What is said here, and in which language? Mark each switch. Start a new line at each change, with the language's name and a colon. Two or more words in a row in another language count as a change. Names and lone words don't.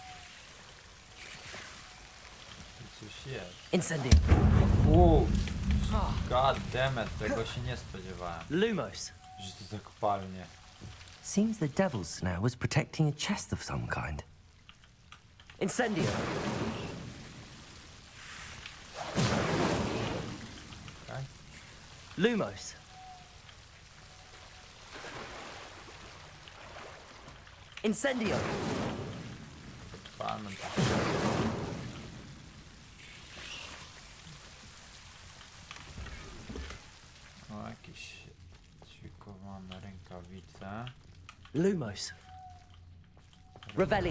Polish: Tu coś jest. Incendio!
English: God damn it,
Polish: tego się nie spodziewałem. Lumos. Że to tak palnie.
English: Seems the Devil's Snare was protecting a chest of some kind.
Polish: Incendio! Okay. Lumos. Incendio! Palmy to. O, jakieś ćwikowane rękawice. Lumos. Revelio.